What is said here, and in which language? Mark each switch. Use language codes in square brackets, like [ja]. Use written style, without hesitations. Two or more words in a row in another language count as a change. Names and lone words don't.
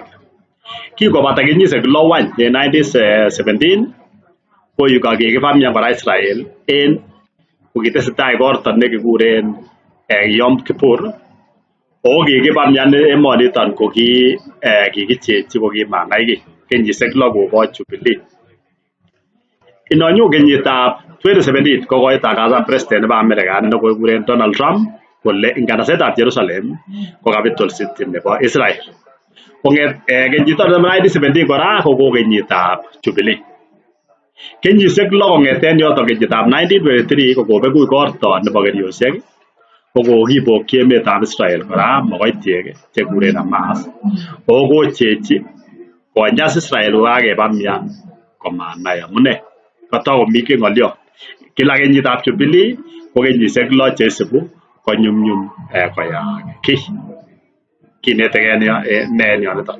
[kln] Kingobata kenyisiek lo wany en 1917 ko yu kakikipamian kora Israel en kokitesetai igorto nekikuren Yom Kippur o kikipamian emoniton ko kikichechi ko kimanai kiy kenyisiek lo kobo Jubilee. Inonyu kenyitab 2017 ko koitangasan president nebo America nekikuren Donald Trump kole nganasetab Jerusalem ko [en] capital city [kln] nebo Israel. Konget kenyitab 1917 kora ko kenyitab Jubilee. Kenyisiek lo kong'eten yoton kenyitab 1923 ko kobeku igorto nebo keriosiek ko kokibokyi emetab Israel kora mogoitiek chekuren Hamas o kochechi konyas Israel kokakepamian komanai amune kotakomi ng'olyo. Kila kenyitab Jubilee ko kenyisiek lo cheisibu konyumnyum koyaak kiy kinetegei ne en yoniton.